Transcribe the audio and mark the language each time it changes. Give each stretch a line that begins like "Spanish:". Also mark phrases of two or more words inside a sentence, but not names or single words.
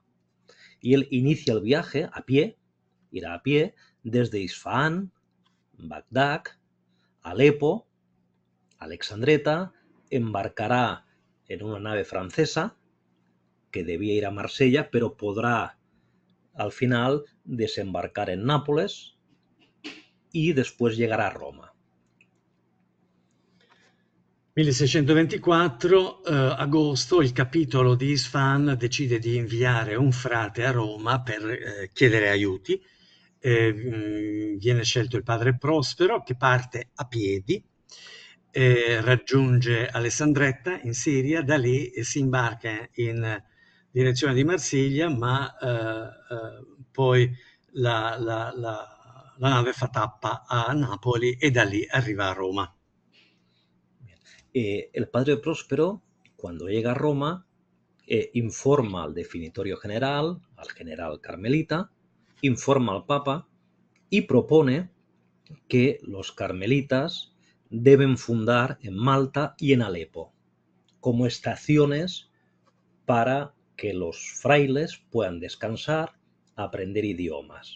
Spanish: Y él inicia el viaje a pie, irá a pie desde Isfahán, Bagdad, Alepo, Alexandreta, embarcará en una nave francesa que debía ir a Marsella, pero podrá al final desembarcar en Nápoles y después llegar a Roma.
Italian: 1624, agosto, il capitolo di Isfahan decide di inviare un frate a Roma per chiedere aiuti. Viene scelto il padre Prospero, che parte a piedi, raggiunge Alessandretta in Siria, da lì si imbarca in direzione di Marsiglia, ma poi la nave fa tappa a Napoli e da lì arriva a Roma.
Spanish: El padre Próspero, cuando llega a Roma, informa al definitorio general, al general carmelita, informa al Papa y propone que los carmelitas deben fundar en Malta y en Alepo como estaciones para que los frailes puedan descansar, aprender idiomas.